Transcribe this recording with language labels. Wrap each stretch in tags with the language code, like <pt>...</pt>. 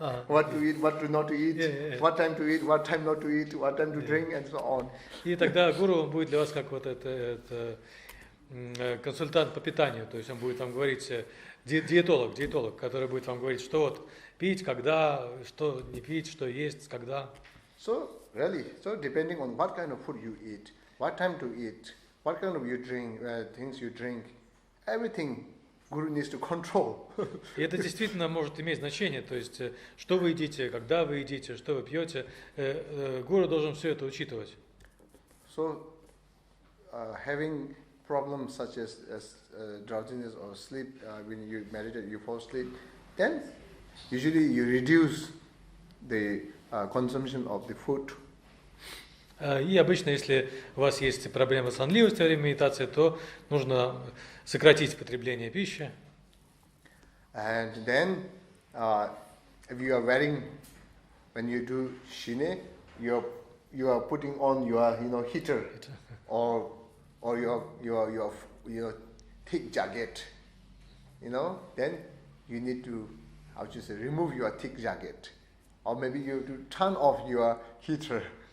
<en>What to eat, what to not to eat, what time to eat, what time not to eat, what time to drink, and so on.</en> <ru>И тогда гуру будет для вас как вот это консультант по питанию, то есть он будет вам говорить, диетолог, который будет вам говорить, что вот пить, когда, что не пить, что есть, когда.</ru> <en>So depending on what kind of food you eat, what time to eat, what kind of things you drink, everything Guru needs to control.</en> <ru>И это действительно может иметь значение, то есть что вы едите, когда вы едите, что вы пьете, гуру должен все это учитывать.</ru> <en>So having problems such as drowsiness or sleep, when you meditate, you fall asleep, then usually you reduce the consumption of the food.</en> <ru>И обычно, если у вас есть проблемы с сонливостью во время медитации, то нужно сократить потребление пищи.</ru> <en>And then, if you are wearing, when you do shine, you are putting on your heater or your thick jacket, then you need to remove your thick jacket, or maybe you have to turn off your heater.</en>